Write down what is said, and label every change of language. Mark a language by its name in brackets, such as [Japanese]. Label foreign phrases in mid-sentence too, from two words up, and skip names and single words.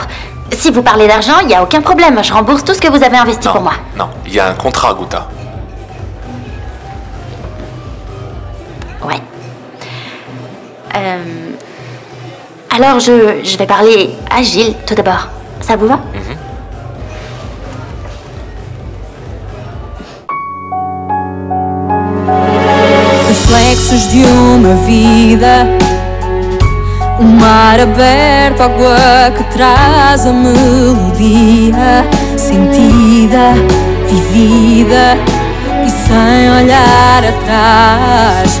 [French] Si vous parlez d'argent, il n'y a aucun problème. Je rembourse tout ce que vous avez investi pour moi. Non, il y a un contrat, Gouta. Ouais. Alors, je vais parler à Gilles tout d'abord. Ça vous va? [Portuguese] Reflexos de uma vida, mar aberto, água que traz a melodia sentida, vivida e sem olhar atrás.